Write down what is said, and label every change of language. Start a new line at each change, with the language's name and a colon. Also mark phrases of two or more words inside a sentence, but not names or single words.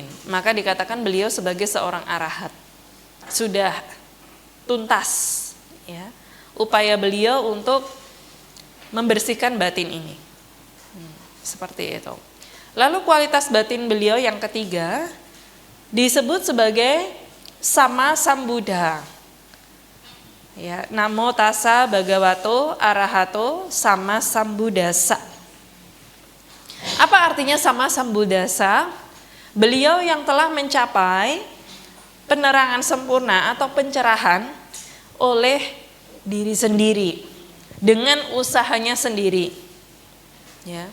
Indonesian: Maka dikatakan beliau sebagai seorang arahat. Sudah tuntas ya upaya beliau untuk membersihkan batin ini. Seperti itu. Lalu kualitas batin beliau yang ketiga disebut sebagai
Pali: sama sambuddha. Ya, namo tassa bhagavato arahato sama sambuddhassa.
Indonesian: Apa artinya
Pali: sama sambuddhassa?
Indonesian: Beliau yang telah mencapai penerangan sempurna atau pencerahan oleh diri sendiri dengan usahanya sendiri. Ya.